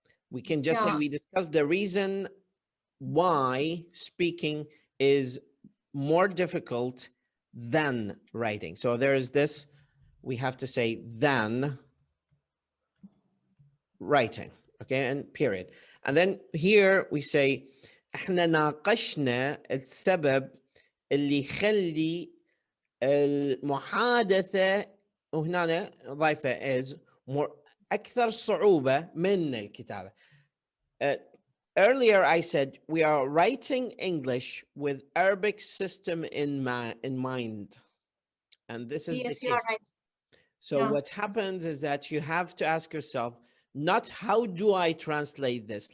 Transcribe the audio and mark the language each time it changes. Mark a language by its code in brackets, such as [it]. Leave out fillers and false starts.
[en] We can just say we discuss the reason why speaking is more difficult than writing. So there is this, we have to say than writing, okay, and period. And then here we say [ar] احنا ناقشنا السبب اللي يخلي المحادثة، وهنا ضايفة [en] is more [ar] أكثر صعوبة من الكتابة. [en] Earlier I said we are writing English with Arabic system in mind. And this is the case. You're right. So what happens is that you have to ask yourself, not how do I translate this?